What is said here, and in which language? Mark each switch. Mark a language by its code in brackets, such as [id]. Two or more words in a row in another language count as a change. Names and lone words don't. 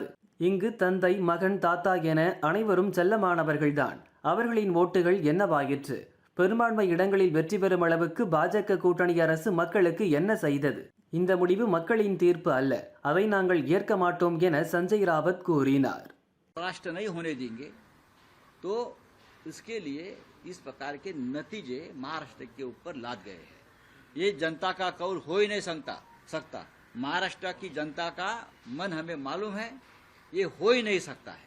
[ta] இங்கு தந்தை, மகன், தாத்தா என அனைவரும் செல்லமானவர்கள்தான். அவர்களின் ஓட்டுகள் என்னவாயிற்று? பெரும்பான்மை இடங்களில் வெற்றி பெறும் அளவுக்கு பாஜக கூட்டணி அரசு மக்களுக்கு என்ன செய்தது? இந்த முடிவு மக்களின் தீர்ப்பு அல்ல, அதை நாங்கள் ஏற்க மாட்டோம் என சஞ்சய் ராவத் கூறினார். [hi] राष्ट्र नहीं होने देंगे तो इसके लिए इस प्रकार के नतीजे महाराष्ट्र के ऊपर लाद गए हैं. ये जनता का कौल हो ही नहीं सकता. महाराष्ट्र की जनता का मन हमें मालूम है, ये हो ही नहीं सकता है.